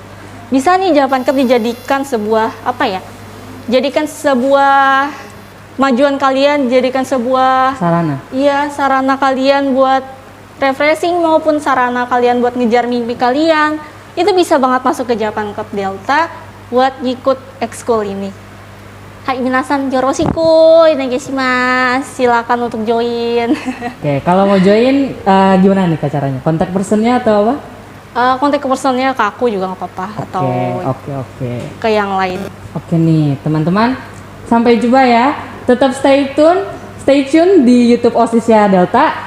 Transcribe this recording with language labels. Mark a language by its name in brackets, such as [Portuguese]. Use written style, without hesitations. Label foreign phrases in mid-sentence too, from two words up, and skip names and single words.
[Indonesian] Bisa nih Japan Cup dijadikan sebuah majuan kalian, jadikan sebuah sarana kalian buat refreshing maupun sarana kalian buat ngejar mimpi kalian. Itu bisa banget masuk ke Japan Cup Delta buat ngikut ekskul ini. [Japanese] はい皆さんよろしくお願いします. [Indonesian] Silakan untuk join. Oke, kalau mau join gimana nih Kak caranya? Kontak personnya atau apa? Kontak personnya ke aku juga nggak apa-apa, atau Oke. ke yang lain. Oke nih teman-teman, sampai jumpa ya. Tetap [English] stay tune [Indonesian] di YouTube Osisya Delta.